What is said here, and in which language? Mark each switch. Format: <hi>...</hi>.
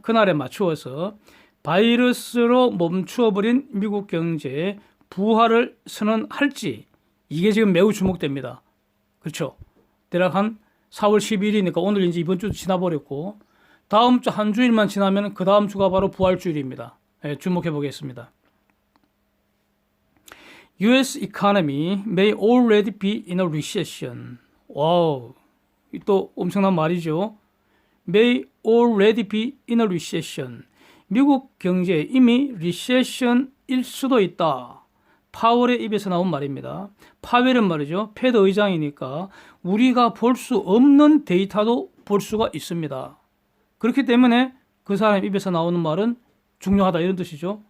<ko>그날에 맞추어서 바이러스로 멈추어버린 미국 경제에 부활을 선언할지 이게 지금 매우 주목됩니다. 그렇죠? 대략 한 4월 12일이니까 오늘 이제 이번 주도 지나버렸고 다음 주 한 주일만 지나면 그 다음 주가 바로 부활주일입니다. 네, 주목해 보겠습니다.</ko> <en>US economy may already be in a recession.</en> <ko>와우, 또 엄청난 말이죠.</ko> <en>May already be in a recession.</en> <ko>미국 경제 이미 리세션일 수도 있다. 파월의 입에서 나온 말입니다. 파웰은 말이죠. 패드 의장이니까 우리가 볼 수 없는 데이터도 볼 수가 있습니다. 그렇기 때문에 그 사람 입에서 나오는 말은 중요하다 이런 뜻이죠.</ko>